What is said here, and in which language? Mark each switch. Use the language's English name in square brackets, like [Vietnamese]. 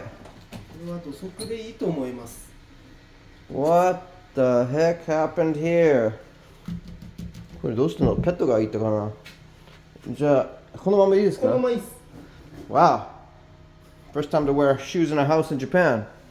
[Japanese] これは土足でいいと思います。 [English] What the heck happened here? [Japanese] これどうしたの？ペットがいたかな？じゃあ、このままいいですか？このままいいです。 [English] Wow. First time to wear shoes in a house in Japan.